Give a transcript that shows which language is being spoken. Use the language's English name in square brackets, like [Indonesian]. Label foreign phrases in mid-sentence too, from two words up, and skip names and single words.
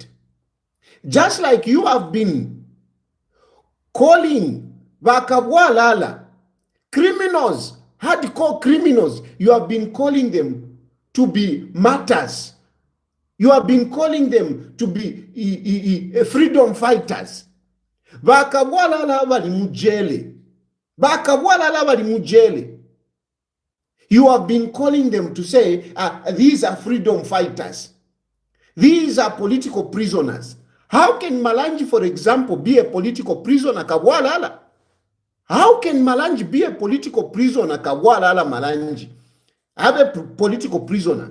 [English] Just like you have been calling Vakabwalala, criminals, hardcore criminals, you have been calling them to be martyrs. You have been calling them to be freedom fighters. [Bemba] Vakabwalala bali mujele. Vakabwalala bali mujele. [English] You have been calling them to say, these are freedom fighters. These are political prisoners. How can Malanji, for example, be a political prisoner, Kabwalala? How can Malanji be a political prisoner? Kawalala Malanji have a political prisoner.